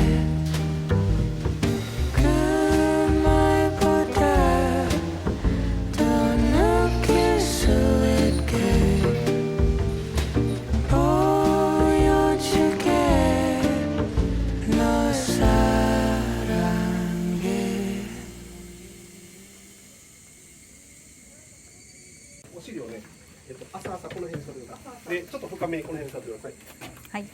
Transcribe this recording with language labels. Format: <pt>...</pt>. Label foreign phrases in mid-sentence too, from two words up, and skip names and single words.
<ko>그 말보다 더 느낄 수 있게 보여줄게. 너 사랑해.</ko> <ja>お尻をね、朝この辺にさせてください。で、ちょっと深めにこの辺にさせてください。はい。</ja>